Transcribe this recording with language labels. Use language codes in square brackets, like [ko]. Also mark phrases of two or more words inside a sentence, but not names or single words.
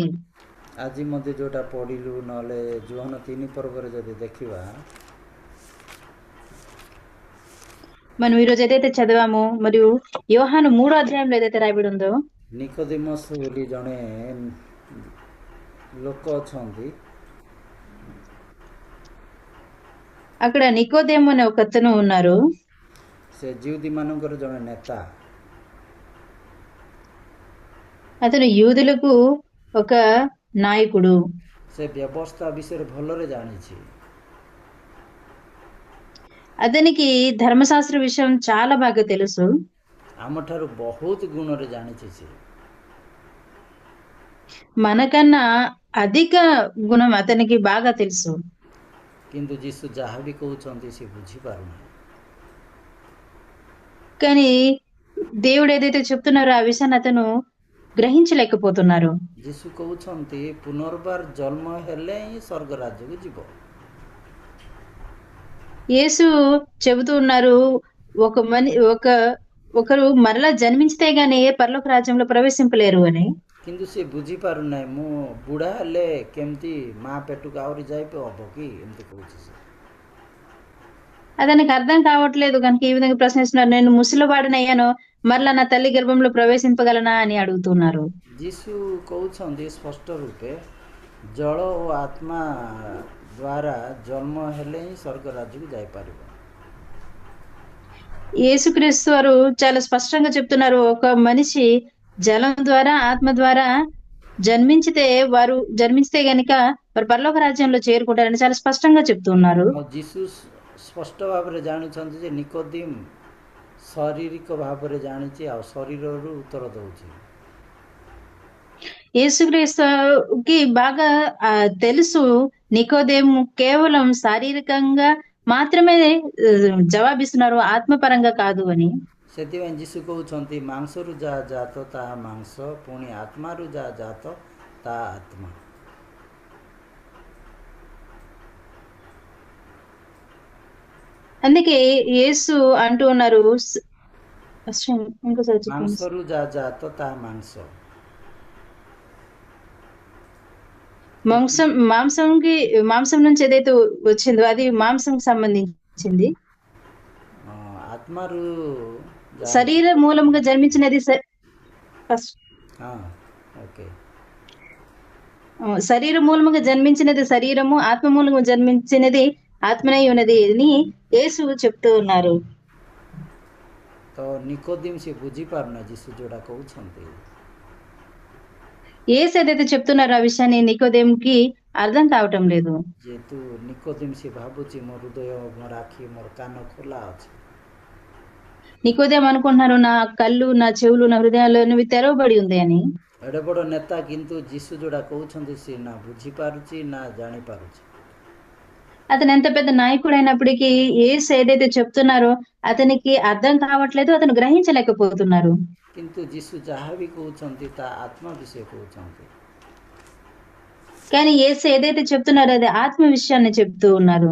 [or] ଆଜି ମଧ୍ୟ ଯେଉଁଟା ପଢ଼ିଲୁ, ନହେଲେ ଜୋହନ 3 ପର୍ବରେ ଯଦି ଦେଖିବା, [te] మనం ఈరోజు ఏదైతే చదివామో మరియు యోహాను 3వ అధ్యాయంలో ఏదైతే రాయబడి ఉందో, [or] ନିକୋଦେମସ୍ ବୋଲି ଜଣେ ଲୋକ ଅଛନ୍ତି। [te] అక్కడ నికోదేము అనే ఒక అతను ఉన్నారు. [or] ସେ ଜିହୁଦୀ ମାନଙ୍କର ଜଣେ ନେତା। [te] అతను యూదులకు ఒక నాయకుడు. [or] ସେ ବ୍ୟବସ୍ଥା ବିଷୟରେ ଭଲରେ ଜାଣିଛି। [te] అతనికి ధర్మశాస్త్ర విషయం చాలా బాగా తెలుసు. [or] ଆମଠାରୁ ବହୁତ ଗୁଣରେ ଜାଣିଛି ସେ। [te] మనకన్నా అధిక గుణం అతనికి బాగా తెలుసు. [or] କିନ୍ତୁ ଯୀଶୁ ଯାହା ବି କହୁଛନ୍ତି ସେ ବୁଝିପାରୁନାହିଁ। [te] కానీ దేవుడు ఏదైతే చెప్తున్నారో ఆ విషయాన్ని అతను గ్రహించలేకపోతున్నారు. [or] ଯୀଶୁ କହୁଛନ୍ତି ପୁନର୍ବାର ଜନ୍ମ ହେଲେ ହିଁ ସ୍ୱର୍ଗ ରାଜ୍ୟକୁ ଯିବ। [te] యేసు చెబుతూ ఉన్నారు, ఒకరు మరలా జన్మించితే గానీ పరలోక రాజ్యంలో ప్రవేశింపలేరు అని. [or] କିନ୍ତୁ ସେ ବୁଝିପାରୁନାହିଁ, ମୁଁ ବୁଢ଼ା ହେଲେ କେମିତି ମା ପେଟକୁ ଆହୁରି ଯାଇପ ହବ କି, ଏମିତି କହୁଛି ସେ। [te] అతనికి అర్థం కావట్లేదు కనుక ఈ విధంగా ప్రశ్నిస్తున్నారు, నేను ముసలివాడినయ్యాను, మరలా నా తల్లి గర్భంలో ప్రవేశింపగలనా అని అడుగుతున్నారు. [or] ଯୀଶୁ କହୁଛନ୍ତି ସ୍ପଷ୍ଟ ରୂପେ, ଜଳ ଓ ଆତ୍ମା ଦ୍ୱାରା ଜନ୍ମ ହେଲେ ହିଁ ସ୍ୱର୍ଗ ରାଜ୍ୟକୁ ଯାଇପାରିବ। [te] యేసుక్రీస్తు వారు చాలా స్పష్టంగా చెప్తున్నారు, ఒక మనిషి జలం ద్వారా, ఆత్మ ద్వారా జన్మించితే గనుక వారు పరలోక రాజ్యంలో చేరుకుంటారని చాలా స్పష్టంగా చెప్తున్నారు. [or] ଯୀଶୁ ସ୍ପଷ୍ଟ ଭାବରେ ଜାଣିଛନ୍ତି ଯେ ନିକୋଦିମ ଶାରୀରିକ ଭାବରେ ଜାଣିଛି, ଆଉ ଶରୀରରୁ ଉତ୍ତର ଦଉଛି। [te] యేసుక్రీస్తుకి బాగా తెలుసు, నికోదేము కేవలం శారీరకంగా మాత్రమే జవాబిస్తున్నారు, ఆత్మపరంగా కాదు అని. [or] ସେଥିପାଇଁ ଯୀଶୁ କହୁଛନ୍ତି ମାଂସରୁ ଯାହା ଜାତ ତାହା ମାଂସ, ପୁଣି ଆତ୍ମାରୁ ଯାହା ଜାତ ତାହା ଆତ୍ମା। [te] అందుకే యేసు అంటూ ఉన్నారు, [or] ମାଂସରୁ ଯାହା ଜାତ ତାହା ମାଂସ। [te] మాంసం నుంచి ఏదైతే వచ్చిందో అది మాంసం సంబంధించింది. [or] ఆత్మరు [te] శరీర మూలముగా జన్మించినది శరీర మూలముగా జన్మించినది శరీరము, ఆత్మ మూలంగా జన్మించినది ఆత్మనై ఉన్నది అని యేసు చెప్తూ ఉన్నారు. [or] ତ ନିକୋଦିମ ସେ ବୁଝିପାରୁନା ଯୀଶୁ ଯୋଉଟା କହୁଛନ୍ତି। [te] యేసు ఏదైతే చెప్తున్నారో ఆ విషయాన్ని నికోదేముకి అర్థం కావటం లేదు. [or] ଯେହେତୁ ନିକୋଦିମ ସେ ଭାବୁଛି ମୋ ହୃଦୟ, ମୋର ଆଖି, ମୋର କାନ ଖୋଲା ଅଛି। [te] నికోదేము అనుకుంటున్నారు, నా కళ్ళు, నా చెవులు, నా హృదయాలు అనేవి తెరవబడి ఉంది అని। [or] ଏଡ଼େ ବଡ଼ ନେତା, କିନ୍ତୁ ଯୀଶୁ ଯୋଉଟା କହୁଛନ୍ତି ସେ ନା ବୁଝିପାରୁଛି ନା ଜାଣିପାରୁଛି। [te] అతను ఎంత పెద్ద నాయకుడు అయినప్పటికీ యేసు ఏదైతే చెప్తున్నారో అతనికి అర్థం కావట్లేదు, అతను గ్రహించలేకపోతున్నారు. [or] କିନ୍ତୁ ଯୀଶୁ ଯାହା ବି କହୁଛନ୍ତି ତା ଆତ୍ମା ବିଷୟ କହୁଛନ୍ତି। [te] కానీ యేసు ఏదైతే చెప్తున్నారో అది ఆత్మ విషయాన్ని చెప్తూ ఉన్నారు.